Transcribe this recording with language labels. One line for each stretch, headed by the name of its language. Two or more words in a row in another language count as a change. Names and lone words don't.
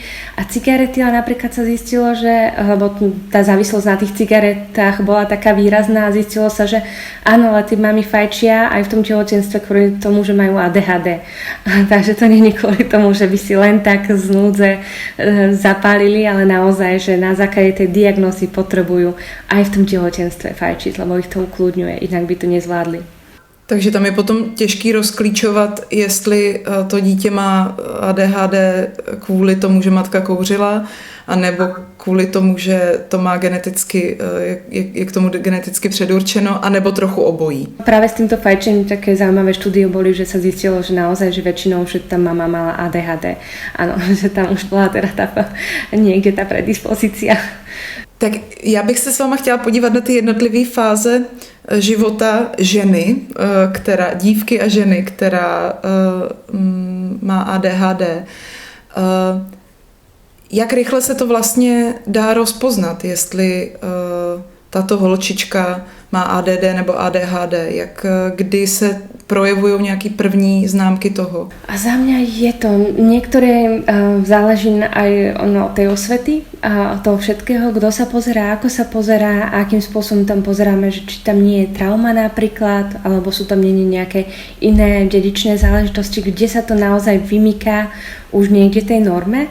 Slovak: A cigarety, ale napríklad sa zistilo, že lebo tá závislosť na tých cigaretách bola taká výrazná a zistilo sa, že áno, ale tí mami fajčia aj v tom tehotenstve kvôli tomu, že majú ADHD. Takže to nie je kvôli tomu, že by si len tak z núdze zapálili, ale naozaj, že na základe tej diagnózy potrebujú aj v tom tehotenstve fajčiť, lebo ich to ukludňuje.
Czech: Jinak by to nezvládli. Takže tam je potom těžký rozklíčovat, jestli to dítě má ADHD kvůli tomu, že matka kouřila, anebo kvůli tomu, že to má geneticky, je k tomu geneticky předurčeno, anebo trochu obojí.
Slovak: Práve s týmto fajčením také zaujímavé štúdie boli, že sa zistilo, že naozaj, že väčšinou, že tá mama mala ADHD. Áno, že tam už bola teda niekde tá predispozícia.
Czech: Tak já bych se s váma chtěla podívat na ty jednotlivé fáze života ženy, dívky a ženy, která má ADHD. Jak rychle se to vlastně dá rozpoznat, jestli tato holčička má ADD nebo ADHD, kdy se projevujú nejaké první známky toho?
Slovak: A za mňa je to, niektoré záleží aj od tej osvety a toho všetkého, kto sa pozerá, ako sa pozerá, akým spôsobom tam pozeráme, že či tam nie je trauma napríklad, alebo sú tam nie nejaké iné dedičné záležitosti, kde sa to naozaj vymyká už niekde tej norme.